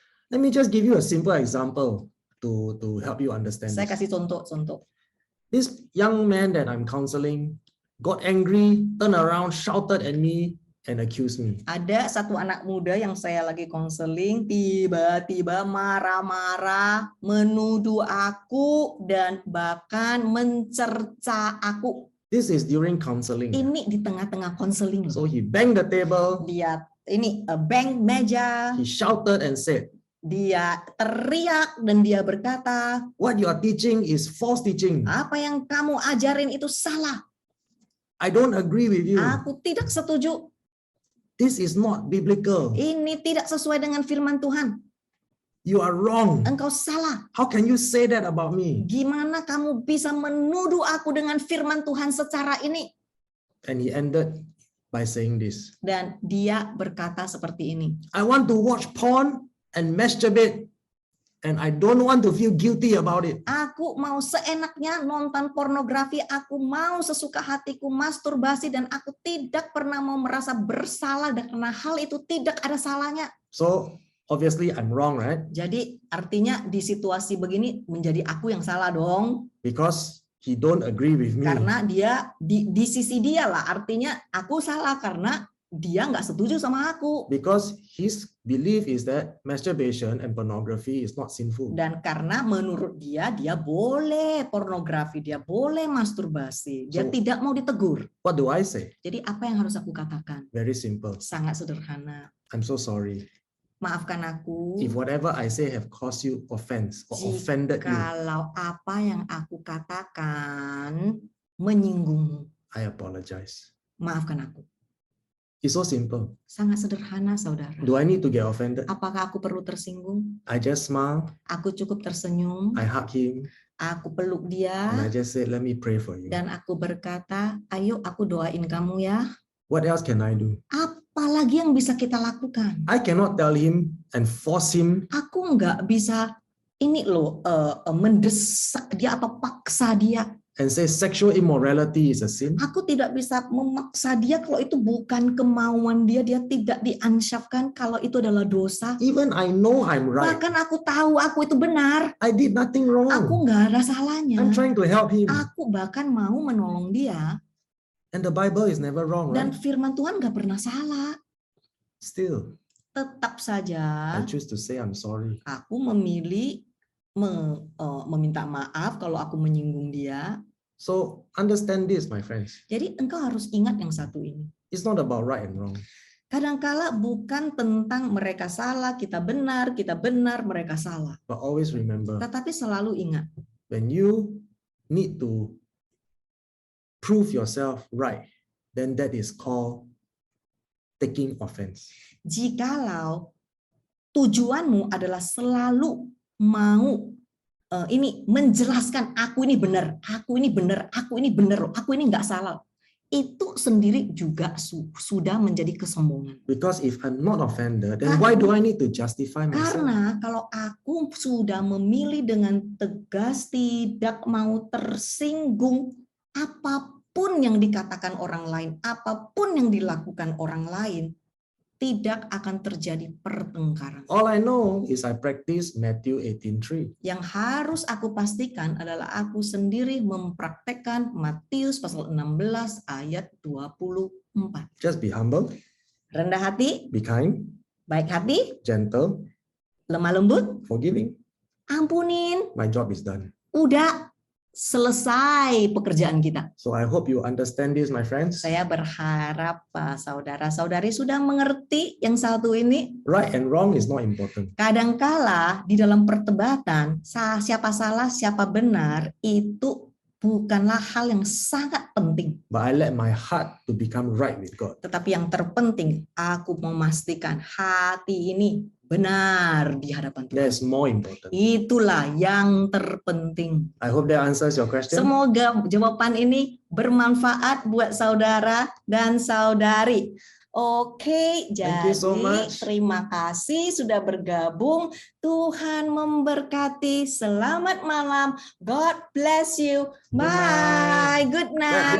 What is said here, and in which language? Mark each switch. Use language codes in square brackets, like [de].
[en] Let me just give you a simple example to help you understand [id] Saya [en] this. [id] kasih contoh. [en] This young man that I'm counseling got angry, turned around, shouted at me, and accused me. [id] Ada satu anak muda yang saya lagi konseling, tiba-tiba marah-marah, menuduh aku, dan bahkan mencerca aku. [en] This is during counseling. [id] Ini di tengah-tengah konseling. [en] So he banged the table, [id] Dia bang meja, [en] he shouted and said, [id] dia teriak dan dia berkata, [en] "What you are teaching is false teaching. [id] apa yang kamu ajarin itu salah. [en] I don't agree with you. [id] Aku tidak setuju. [en] This is not biblical. [id] Ini tidak sesuai dengan firman Tuhan. [en] You are wrong. [id] Engkau salah. [en] How can you say that about me?" [id] Gimana kamu bisa menuduh aku dengan firman Tuhan secara ini? [en] And he ended by saying this: [id] Dan dia berkata seperti ini. [en] "I want to watch porn and masturbate, and I don't want to feel guilty about it." [id] Aku mau seenaknya nonton pornografi, aku mau sesuka hatiku masturbasi, dan aku tidak pernah mau merasa bersalah dan karena hal itu tidak ada salahnya. [en] So obviously I'm wrong, right? [id] Jadi artinya di situasi begini menjadi aku yang salah dong. [en] Because he don't agree with me. [id] Karena dia di sisi dia lah, artinya aku salah karena dia nggak setuju sama aku. [en] Because his belief is that masturbation and pornography is not sinful. [id] Dan karena menurut dia boleh pornografi, dia boleh masturbasi, dia [en] So- [id] tidak mau ditegur. [en] What do I say? [id] Jadi apa yang harus aku katakan? [en] Very simple. [id] Sangat sederhana. [en] I'm so sorry. [id] Maafkan aku [en] If whatever I say have caused you offense or offended you, [id] kalau apa yang aku katakan menyinggungmu. [en] I apologize. [id] Maafkan aku. [en] It's so simple. [id] Sangat sederhana, saudara. [en] Do I need to get offended? [id] Apakah aku perlu tersinggung? [en] I just smile, [id] Aku cukup tersenyum, [en] I hug him, [id] aku peluk [en] and [id] dia, [en] I just say, "Let me pray for you." [id] dan aku berkata, ayo aku doain kamu ya. [en] What else can I do? [id] Apalagi yang bisa kita lakukan? [en] I cannot tell him and force him. [id] Aku nggak bisa ini loh mendesak dia atau paksa dia. [en] And say sexual immorality is a sin. [id] Aku tidak bisa memaksa dia kalau itu bukan kemauan dia. Dia tidak diansyafkan kalau itu adalah dosa. [en] Even I know I'm right. [id] Bahkan aku tahu aku itu benar. [en] I did nothing wrong. [id] Aku nggak ada salahnya. [en] I'm trying to help him. [id] Aku bahkan mau menolong dia. [en] And the Bible is never wrong, [id] Dan [en] right? [id] firman Tuhan nggak pernah salah. [en] Still, [id] Tetap saja [en] I choose to say I'm sorry. [id] aku memilih meminta maaf kalau aku menyinggung dia. [en] So understand this, my friends. [id] Jadi engkau harus ingat yang satu ini. [en] It's not about right and wrong. [id] Kadangkala bukan tentang mereka salah, kita benar, mereka salah. [en] But always remember, [id] Tetapi selalu ingat, [en] when you need to prove yourself right, then that is called taking offense. [id] jikalau tujuanmu adalah selalu mau menjelaskan aku ini benar, aku ini benar, aku ini benar, aku ini nggak salah. Itu sendiri juga sudah menjadi kesombongan. [en] Because if I'm not offended, then why do I need to justify myself? [id] Karena kalau aku sudah memilih dengan tegas tidak mau tersinggung, apapun yang dikatakan orang lain, apapun yang dilakukan orang lain, tidak akan terjadi pertengkaran. [en] All I know is I practice Matthew 18:3. [id] Yang harus aku pastikan adalah aku sendiri mempraktekkan Matius pasal 16 ayat 24. [en] Just be humble, [id] Rendah hati, [en] be kind, [id] baik hati, [en] gentle, [id] lemah lembut, [en] forgiving. [id] ampunin. [en] My job is done. [id] Udah, selesai pekerjaan kita. [en] So I hope you understand this, my friends. [id] Saya berharap saudara-saudari sudah mengerti yang satu ini. [en] Right and wrong is not important. [id] Kadangkala di dalam perdebatan siapa salah siapa benar itu bukanlah hal yang sangat penting. [en] But I let my heart to become right with God. [id] Tetapi yang terpenting, aku memastikan hati ini benar di hadapan Tuhan. [en] That's more important. [id] Itulah yang terpenting. [en] I hope that answers your question. [id] Semoga jawaban ini bermanfaat buat saudara dan saudari. Oke, [en] Thank you so [id] jadi [en] much. [id] terima kasih sudah bergabung. Tuhan memberkati. Selamat malam. [en] God bless you. Bye. Good night.